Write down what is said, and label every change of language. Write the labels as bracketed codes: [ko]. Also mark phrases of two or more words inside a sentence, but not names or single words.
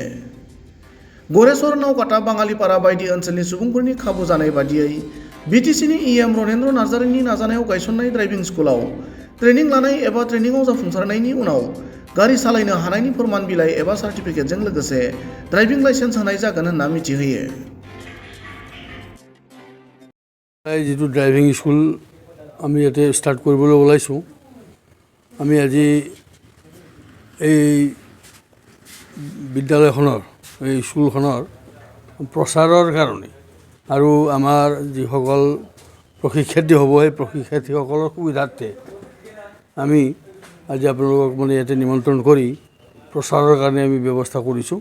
[brx] गरेस्वर, नावकाटा, बाङालिपारा बायदि ओनसोलनि सुबुंफोरनि खाबु जानाय बादियै बिटिसिनि इएम रनेन्द्र नार्जारिनि नाजानायाव गायसननाय [en] driving schoolao [brx] ट्रेनिं लानाय एबा ट्रेनिंआव जाफुंसारनायनि उनाव गारि सालायनो हानायनि फोरमान बिलाइ एबा सार्टिफिकेटजों लोगोसे [en] driving license [brx] होनाय जागोन होनना मिथिहोयो। [as] যিটো [en] driving school [as] আমি ইয়াতে ষ্টাৰ্ট কৰিবলৈ ওলাইছোঁ, আমি আজি এই বিদ্যালয়খনৰ এই স্কুলখনৰ প্ৰচাৰৰ কাৰণে আৰু আমাৰ যিসকল প্ৰশিক্ষাৰ্থী হ'ব সেই প্ৰশিক্ষাৰ্থীসকলৰ সুবিধাৰ্থে আমি আজি আপোনালোকক ইয়াতে নিমন্ত্ৰণ কৰি প্ৰচাৰৰ কাৰণে আমি ব্যৱস্থা কৰিছোঁ।